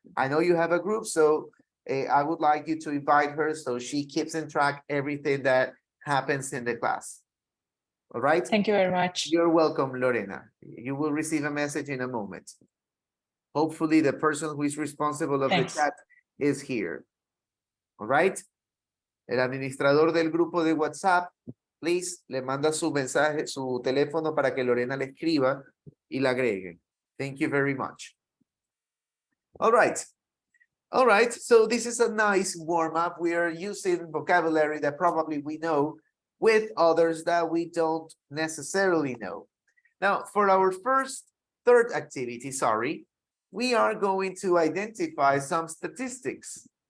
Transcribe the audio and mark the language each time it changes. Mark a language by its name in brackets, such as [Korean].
[English] I know you have a group, so I would like you to invite her so she keeps in track everything that happens in the class. All right? Thank you very much. You're welcome, Lorena. You will receive a message in a moment. Hopefully the person who is responsible of Thanks. the chat is here. All right? [Spanish] El administrador del grupo de WhatsApp, [English] please, [Spanish] le manda su mensaje, su teléfono para que Lorena le escriba y la agregue. [English] Thank you very much. All right. All right, so this is a nice warm-up. We are using vocabulary that probably we know with others that we don't necessarily know. Now, for our third activity, we are going to identify some statistics.